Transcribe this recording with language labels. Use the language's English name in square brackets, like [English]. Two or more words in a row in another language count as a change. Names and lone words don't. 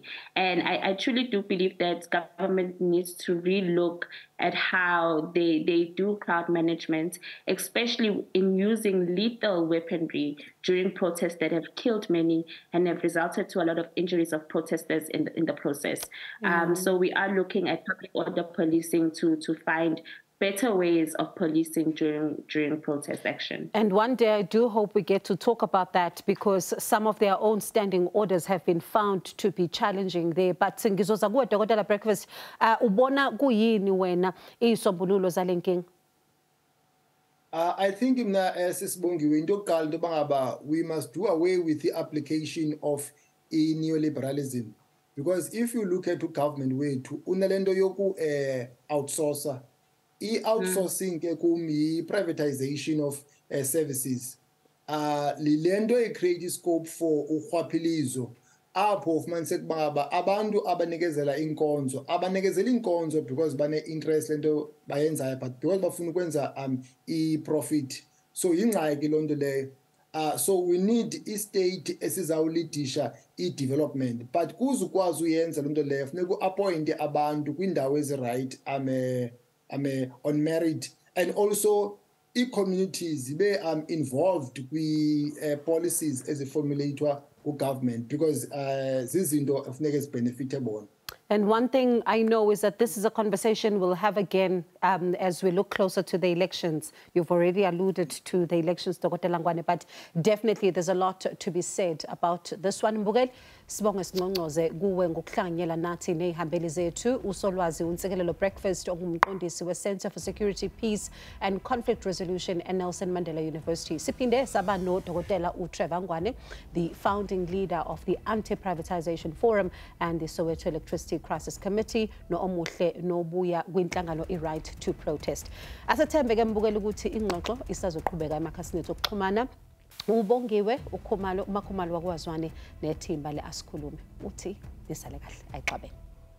[English] And I truly do believe that government needs to relook at how they do crowd management, especially in using lethal weaponry during protests that have killed many and have resulted to a lot of injuries of protesters in the process. So we are looking at public order policing to find better ways of policing during protest action. And one day I do hope we get to talk about that, because some of their own standing orders have been found to be challenging there. [Zulu] But ngizoza kuwe Dokotela Breakfast, ubona kuyini wena izisombululo zalenkinga? [English] I think [Xhosa] sisibongiwe into yokuqala into bangaba [English] we must do away with the application of neoliberalism, because if you look at the government [Xhosa] wethu unalento yoku outsourcer. I-outsourcing ke kumi [English] privatization of services. [Xhosa] Lilento [English] create scope for [Xhosa] urhwaphilizo apho ufumanise kubaba abantu abanikezela inkonzo because bane interest lento bayenzayo, [English] but because [Xhosa] bafuna ukwenza i-profit. So ingxaki lonto leyo. [English] So we need [Xhosa] i-state esizawulidisha i-development, [English] but [Xhosa] kuze ukwazi uyenza lonto leyo funeka uappointe abantu kwindawo ezi-right [English] on merit, and also communities be involved with policies as a formulator of government, because [Xhosa] zizinto efuneka zibenefite bona. [English] And one thing I know is that this is a conversation we'll have again as we look closer to the elections. You've already alluded to the elections, Dokotela Ngwane, but definitely there's a lot to be said about this one. [Zulu] Mbukeli, sibonge singqongqoze kuwe ngokuhlanganyela nathi nehambeli zethu. Usolwazi unsekelelo Breakfast ongumqondisi we-Center for Security, Peace and Conflict Resolution at Nelson Mandela University. Siphinde saba no Dokotela Trevor Ngwane, [English] the founding leader of the Anti-Privatization Forum and the Soweto Electricity Crisis Committee, [Zulu] no omuhle no buya kwinhlangano [English] i-Right to Protest. [Zulu] Asethembeke mbukeli ukuthi ingxoxo isazoqhubeka emakhasini okuxhumana. Ubongiwe uMakhumalo wakwazwane nethimba le-Asikhulume. Uthi nisale kahle, ayixabene.